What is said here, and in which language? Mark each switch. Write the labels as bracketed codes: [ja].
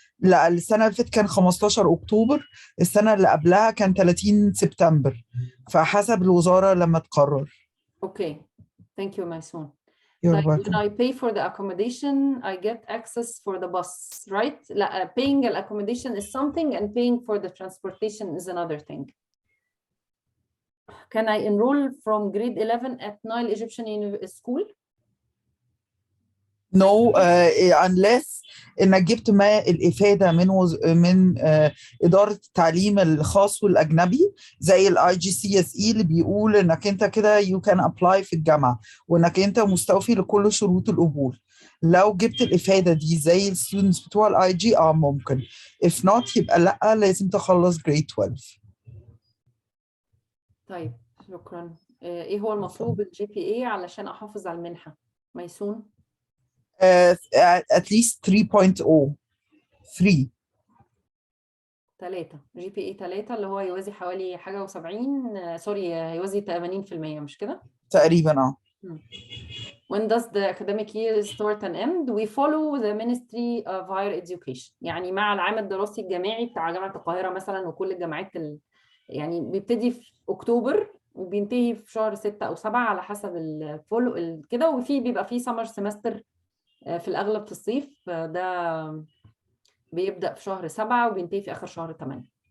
[ar] لا، السنه اللي فاتت كان 15 اكتوبر، السنه اللي قبلها كان 30 سبتمبر، فحسب الوزاره لما تقرر. [en] Okay thank you ميسون. You're Like welcome. when I pay for the accommodation, I get access for the bus, right? Paying the accommodation is something and paying for the transportation is another thing. Can I enroll from grade 11 at Nile Egyptian School? [ar] No, unless انك جبت ما الافاده من اداره التعليم الخاص والاجنبي زي IGCSE اللي بيقول انك انت كده you can apply في الجامعه وانك انت مستوفي لكل شروط القبول. لو جبت الافاده دي زي الستودنتس بتوع IG ممكن. if not يبقى لا، لازم تخلص grade 12. طيب شكرا. ايه هو المطلوب الجي بي اي علشان احافظ على المنحه ميسون؟ [en] at least 3.0 3 [ar] جي بي اي 3 اللي هو يوازي حوالي حاجه و70 سوري يوازي 80% مش كده؟ تقريبا. [en] When does the academic year start and end? We follow the Ministry of Higher Education. [ar] يعني مع العام الدراسي الجامعي بتاع جامعة القاهرة مثلا وكل الجامعات يعني بيبتدي في أكتوبر وبينتهي في شهر 6 أو 7 على حسب الفولو كده، وفي بيبقى فيه سمر سمستر في الأغلب في الصيف، ده بيبدأ في شهر 7 وبينتهي في آخر شهر 8.